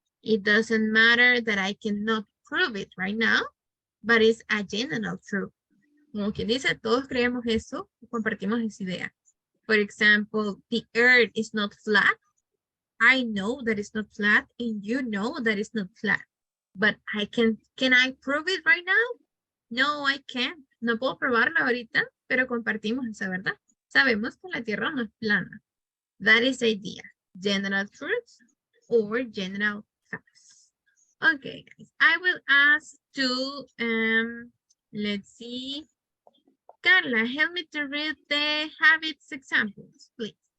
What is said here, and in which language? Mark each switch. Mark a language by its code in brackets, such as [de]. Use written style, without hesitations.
[en] It doesn't matter that I cannot prove it right now, but it's a general truth. [es] Como quien dice, todos creemos eso, compartimos esa idea. [en] For example, the earth is not flat. I know that it's not flat and you know that it's not flat. But can I prove it right now? No, I can't. [es] No puedo probarlo ahorita, pero compartimos esa verdad. Sabemos que la Tierra no es plana. [en] That is the idea. General truths or general facts. Okay, guys. I will ask to, let's see. Carla, help me to read the habits examples, please.